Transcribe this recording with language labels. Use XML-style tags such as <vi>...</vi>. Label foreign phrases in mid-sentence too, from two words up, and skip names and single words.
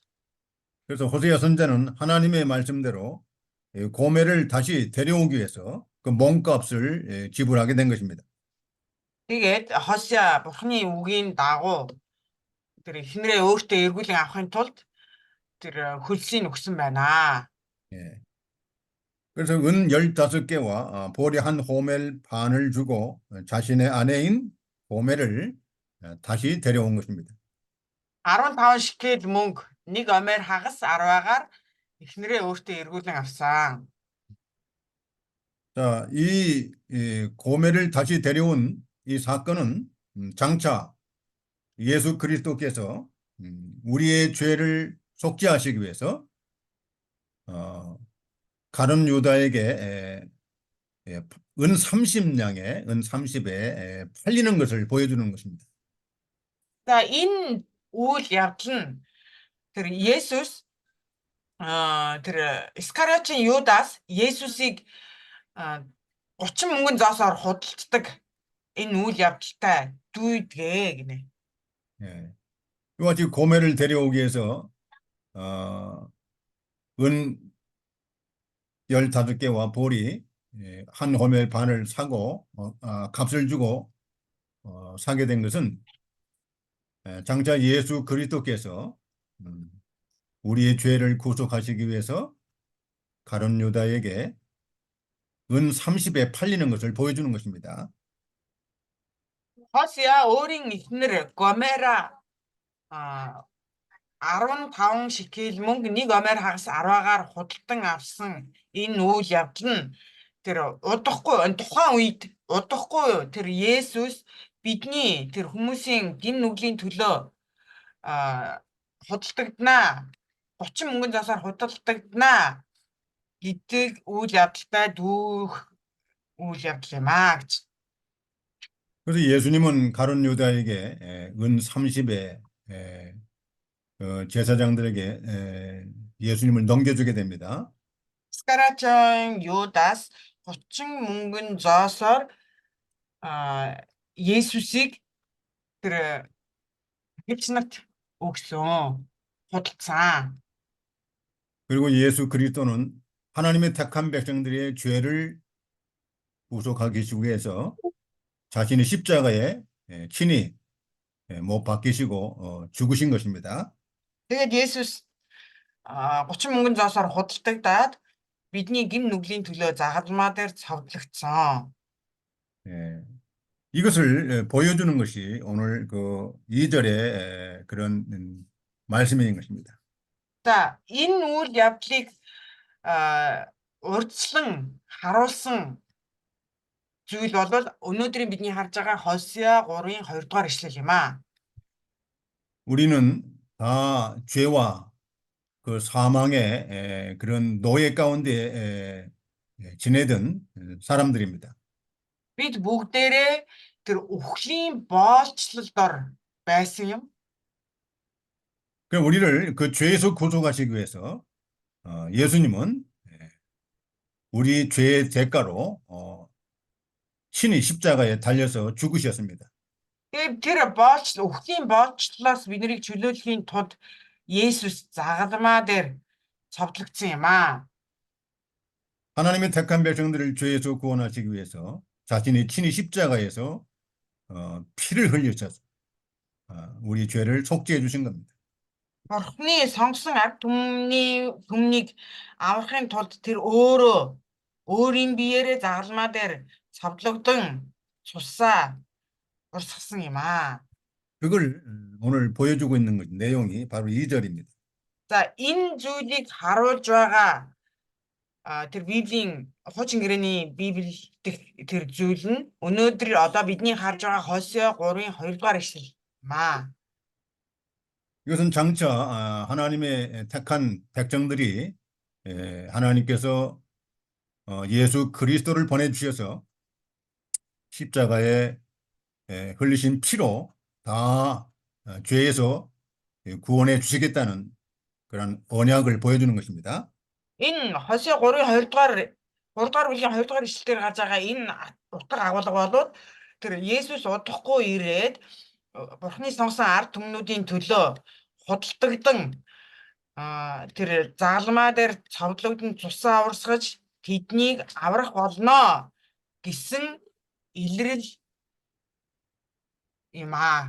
<ko>그래서 호세아 선자는 하나님의 말씀대로 고멜을 다시 데려오기 위해서 그 몸값을 지불하게 된 것입니다.</ko> <mn>Тэгээд Хосea бурхны үгийн дагуу тэр эхнэрээ өөртөө эргүүлэн авахын тулд тэр хөлсийг өгсөн байна.</mn> <ko>예. 그래서 은 15개와 보리 한 호멜 반을 주고 자신의 아내인 고멜을 다시 데려온 것입니다.</ko> <mn>15 шекел мөнгө, нэг омер хагас 10-аар эхнэрээ өөртөө эргүүлэн авсан.</mn> <ko>자, 이 고멜을 다시 데려온 이 사건은 장차 예수 그리스도께서 우리의 죄를 속죄하시기 위해서 가룟 유다에게 은 30에 팔리는 것을 보여주는 것입니다.</ko> <mn>За энэ үйл явдал нь тэр Есүс тэр Искариотын Юдас Есүсийг 30 мөнгөн зоосоор худалддаг энэ үйл явдалтай дүйдгээ гинэ.</mn> <ko>예. 이와 같이 고멜을 데려오기 위해서 은 15개와 보리 한 호멜 반을 사고 값을 주고 사게 된 것은 장차 예수 그리스도께서 우리의 죄를 구속하시기 위해서 가룟 유다에게 은 30에 팔리는 것을 보여주는 것입니다.</ko> <mn>Хосea өөрийн эхнэр Гомера 15 шекел мөнгө, нэг омер хагас 10-аар худалдан авсан энэ үйл явдал нь тэр тухайн үед удахгүй тэр Есүс бидний тэр хүмүүсийн гин нүглийн төлөө худалдагдана 30 мөнгөн зоосоор худалдагдана гэдэг үйл явдалтай дүүх үйл явдал юм аа гэж.</mn> <ko>그래서 예수님은 가룟 유다에게 은 30에 제사장들에게 예수님을 넘겨주게 됩니다.</ko> <mn>Искариотын Юдас 30 мөнгөн зоосоор Есүсийг тэр хичнэт өгсөн худалдсан.</mn> <ko>그리고 예수 그리스도는 하나님의 택한 백성들의 죄를 구속하기 위해서 자신의 십자가에 친히 못 박히시고 죽으신 것입니다.</ko> <mn>Тэгээд Есүс 30 мөнгөн зоосоор худалдагдаад бидний гим нүглийн төлөө загалмаа дээр цовдлогдсон.</mn> <ko>예, 이것을 보여주는 것이 오늘 그 2절의 그런 말씀인 것입니다.</ko> <mn>За энэ үйл явдлыг урьдчилан харуулсан зүйл бол өнөөдрийн бидний харж байгаа Хосea 3-ын 2 дугаар ишлэл юм аа.</mn> <ko>우리는 다 죄와 그 사망의 그런 노예 가운데 지내던 사람들입니다.</ko> <mn>Бид бүгдээрээ тэр үхлийн боолчлол дор байсан юм.</mn> <ko>그 우리를 그 죄에서 구속하시기 위해서 예수님은 우리 죄의 대가로 친히 십자가에 달려서 죽으셨습니다.</ko> <mn>Тэгээд тэр үхлийн боолчлолоос биднийг чөлөөлөхийн тулд Есүс загалмаа дээр цовдлогдсон юм аа.</mn> <ko>하나님의 택한 백성들을 죄에서 구원하시기 위해서 자신이 친히 십자가에서 피를 흘리셔서 우리 죄를 속죄해 주신 겁니다.</ko> <mn>Бурхны сонгосон ард түмнийг аврахын тулд тэр өөрөө өөрийн биеэрээ загалмаа дээр цовдлогдсон цусаа урсгасан юм аа.</mn> <ko>그걸 오늘 보여주고 있는 내용이 바로 2절입니다.</ko> <mn>За энэ зүйлийг харуулж байгаа тэр Библийн хуучин гэрээний Библи дэх тэр зүйл нь өнөөдөр одоо бидний харж байгаа Хосea 3-ын 2 дугаар ишлэл юм аа.</mn> <ko>이것은 장차 하나님의 택한 백성들이 하나님께서 예수 그리스도를 보내주셔서 십자가에 흘리신 피로 다 죄에서 구원해 주시겠다는 그런 언약을 보여주는 것입니다.</ko> <mn>Энэ Хосea 3-ын 2 дугаар бүлгийн 2 дугаар ишлэлээр гарч байгаа энэ утга агуулга бол тэр Есүс удахгүй ирээд Бурхны сонгосон ард түмнүүдийн төлөө худалдагдсан тэр загалмаа дээр цовдлогдсон цусаа урсгаж тэднийг аврах болно гэсэн илрэл юм аа.</mn>